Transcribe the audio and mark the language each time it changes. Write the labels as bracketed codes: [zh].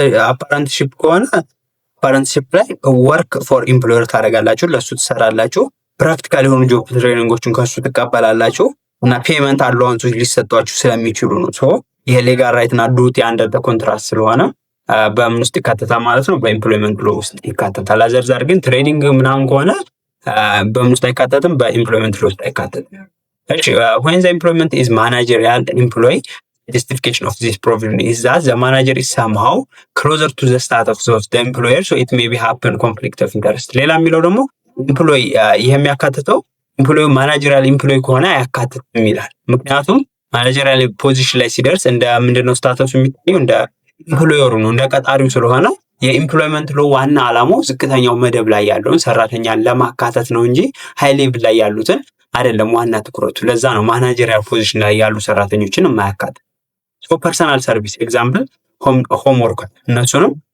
[am] አፓረንትሺፕ ከሆነ አፓረንትሺፕ ላይ ወርክ ፎር ኢምፕሎየር ታደርጋላችሁ፣ ለሱ ትሰራላችሁ፣ ፕራክቲካል የሆኑ ጆብ ትሬኒንጎችን ከሱ ትቀበላላችሁ እና ፔመንት አላዋንሶች ሊሰጧችሁ ስለሚችሉ ነው። ይሄ ሌጋል ራይት እና ዱቲ አንደር ኮንትራክት ስለሆነ በምን ውስጥ ይካተታል ማለት ነው? በኢምፕሎይመንት ሎ ውስጥ ይካተታል። አዘርዛር ግን ትሬዲንግ ምናምን ከሆነ በምን ውስጥ አይካተትም? በኢምፕሎይመንት ሎ ውስጥ አይካተትም። እሺ [en] when the employment is managerial employee, justification of this provision is that the manager is somehow closer to the status of the employer, so it may be happen conflict of interest። [am] ሌላ የሚለው ደግሞ ኢምፕሎይ ይሄ የሚያካትተው ኢምፕሎይ ማናጀሪያል ኢምፕሎይ ከሆነ አያካትትም ይላል። ምክንያቱም ማናጀሪያል ፖዚሽን ላይ ሲደርስ እንደ ምንድነው ስታተሱ የሚታየው? እንደ ኢምፕሎየሩ ነው፣ እንደ ቀጣሪው ስለሆነ የኢምፕሎይመንት ሎ ዋና ዓላማው ዝቅተኛው መደብ ላይ ያለውን ሰራተኛን ለማካተት ነው እንጂ ሃይ ሌቭል ላይ ያሉትን አይደለም ዋና ትኩረቱ። ለዛ ነው ማናጀሪያል ፖዚሽን ላይ ያሉ ሰራተኞችን የማያካትት። [en] ሶ ፐርሰናል ሰርቪስ ኤግዛምፕል ሆምወርክ [am] እነሱንም።